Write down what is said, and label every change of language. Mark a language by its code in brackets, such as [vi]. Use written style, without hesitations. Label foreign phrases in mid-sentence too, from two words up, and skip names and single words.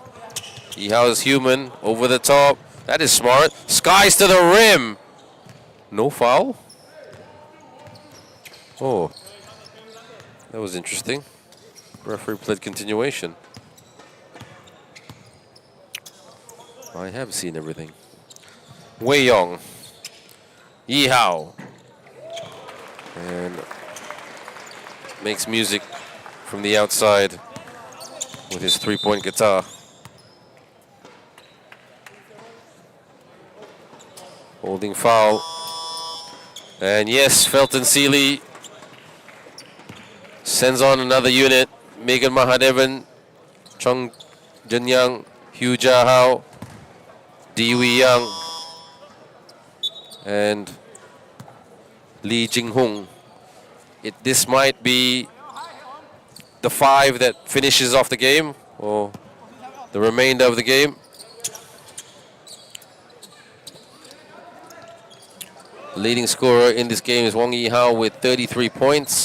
[en] Yi Hao is human. Over the top. That is smart. Skies to the rim. No foul? Oh. That was interesting. Referee played continuation. I have seen everything. Wei Yong. Yi Hao. And makes music from the outside with his 3-point guitar. Holding foul. And yes, Felton Sealy sends on another unit. Megan Mahadevan, Chong Jenyang, Hugh Jia Hao, Di Wei Yang, and Lee Jing Hung. This might be the 5 that finishes off the game, or the remainder of the game. Leading scorer in this game is Wong Yi Hao with 33 points.